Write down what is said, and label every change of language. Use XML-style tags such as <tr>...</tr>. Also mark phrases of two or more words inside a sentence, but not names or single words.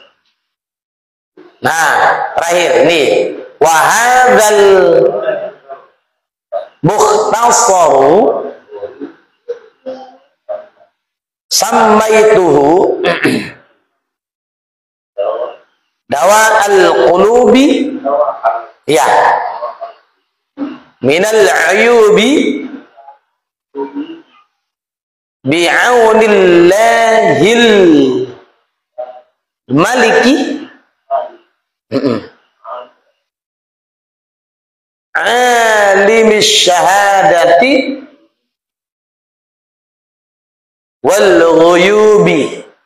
<id>Nah, terakhir nih,</id> <ar>wahadzal مختصر سميته دواء القلوب، يا, من العيوب بعون الله الملك عالم الشهادة والغيوب.</ar>